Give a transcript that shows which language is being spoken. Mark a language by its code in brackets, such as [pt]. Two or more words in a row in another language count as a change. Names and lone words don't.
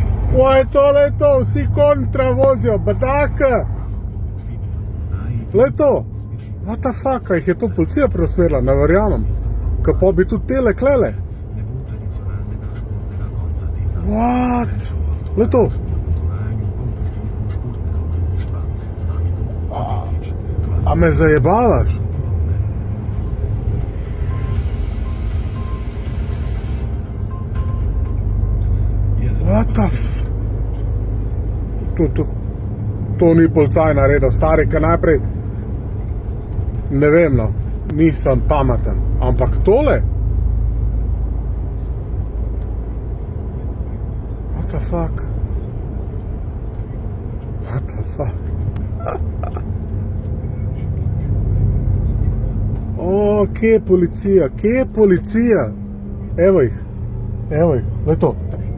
[sl] Kaj je to? Vsi kontra vozijo, bedaka! Glej to! [en] What the fuck, [sl] jih je to policija preusmerila, ne verjamem. Kaj pa bi tudi tele klele? What? Glej to! A me zajebavaš? [en] What the f... [sl] To ni policaj naredil, stari, kaj najprej... Ne vem, no, nisem pameten, ampak tole? [en] What the fuck? What the fuck? [sl] O, kje je policija? Kje je policija? Evo jih, glej to.